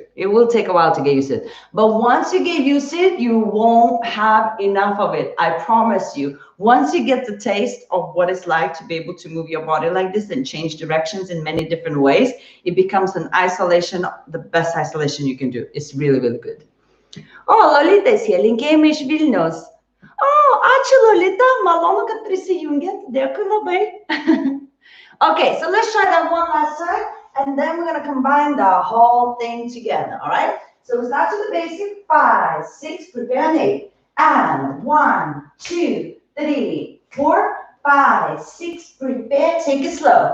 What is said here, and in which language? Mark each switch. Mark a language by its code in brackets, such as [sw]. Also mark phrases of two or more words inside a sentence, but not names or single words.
[en] It will take a while to get used to it. But once you get used to it, you won't have enough of it. I promise you. Once you get the taste of what it's like to be able to move your body like this and change directions in many different ways, it becomes an isolation, the best isolation you can do. It's really, really good. Oh, Lolita is here. [lt] Linkemish Vilnos. Oh, ačiū Lolita. Malonu, kad prisijungėt. Dėkui labai. [en] Okay, so let's try that one last time. And then we're going to combine the whole thing together, all right? So we start with the basic. 5, 6, prepare and 8. And 1, 2, 3, 4, 5, 6, prepare. Take it slow.